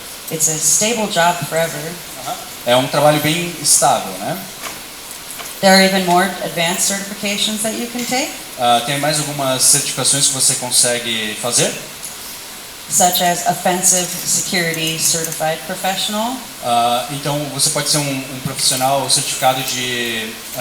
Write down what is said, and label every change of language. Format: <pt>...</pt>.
<en>It's a stable job forever.</en> <pt>É um trabalho bem estável, né?</pt> <en>There are even more advanced certifications that you can take,</en> <pt>Tem mais algumas certificações que você consegue fazer.</pt> <en>such as Offensive Security Certified Professional,</en> <pt>Então você pode ser um profissional certificado de</pt>